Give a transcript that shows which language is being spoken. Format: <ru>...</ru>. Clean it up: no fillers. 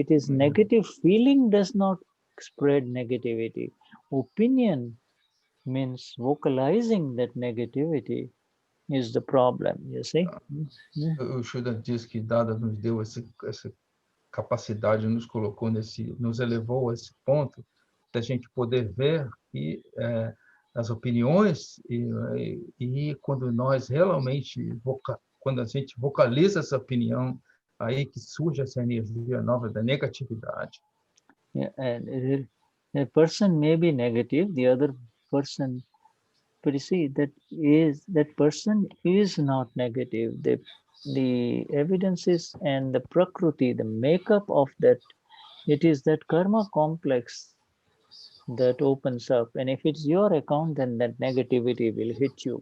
<en>It is negative feeling does not spread negativity. Opinion means vocalizing that negativity is the problem, you see.</en> <pt>O Shuddha diz que Dada nos deu essa capacidade, nos colocou nos elevou a esse ponto da gente poder ver que as opiniões e quando nós realmente quando a gente vocaliza essa opinião, aí que surge essa energia nova da negatividade.</pt> <en>Yeah, and a person may be negative, the other person, but you see that person is not negative. The evidences and the prakriti, the makeup of that, it is that karma complex that opens up, and if it's your account, then that negativity will hit you.</en>